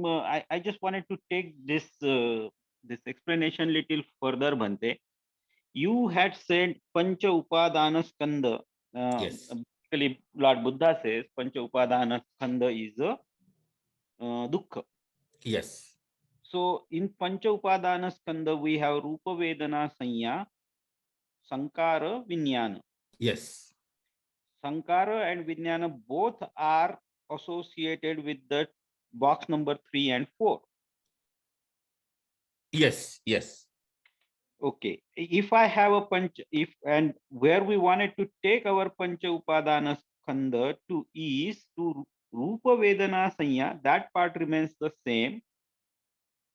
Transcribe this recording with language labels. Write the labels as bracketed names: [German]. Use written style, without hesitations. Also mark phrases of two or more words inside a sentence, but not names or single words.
[English] I just wanted to take this this explanation little further, Bhante. You had said [Pali] Pancha Upadana Skanda. [English] Yes. Basically, Lord Buddha says [Pali] Pancha Upadana Skanda [English] is a dukkha. Yes. So in [Pali] Pancha Upadana Skanda, [English] we have [Pali] Rupa Vedana Sanya, Sankara, Vijnana. [English] Yes. Sankara and Vijnana both are associated with the box number 3 and 4. Yes. Yes. Okay. If I have a pancha, if and where we wanted to take our [Pali] Pancha Upadana Skanda [English] to is to [Pali] Rupa Vedana Sanya, [English] that part remains the same.